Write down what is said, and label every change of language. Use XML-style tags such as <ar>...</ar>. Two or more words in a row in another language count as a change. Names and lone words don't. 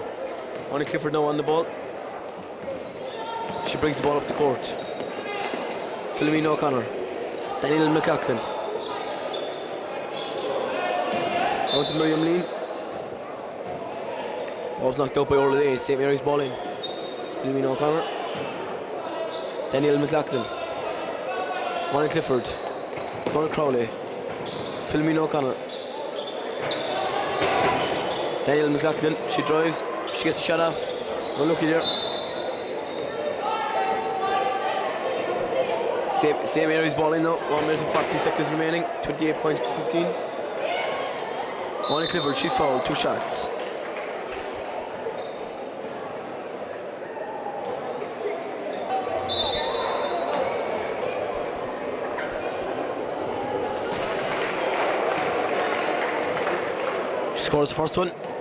<en>Only Clifford now on the ball. She brings the ball up the court. Philomena O'Connor. Daniel McLaughlin. Out to Miriam Lean. Ball's knocked out by Orla Day. St. Mary's ball in. Philomena O'Connor. Daniel McLaughlin. Warren Clifford. Conor Crowley. Philomena O'Connor. Daniel McLaughlin. She drives. She gets the shot off. Oh, looky there. St. Mary's ball in now. 1 minute and 40 seconds remaining. 28 points to 15. Warren Clifford. She's fouled. 2 shots. Scores the first one.</en>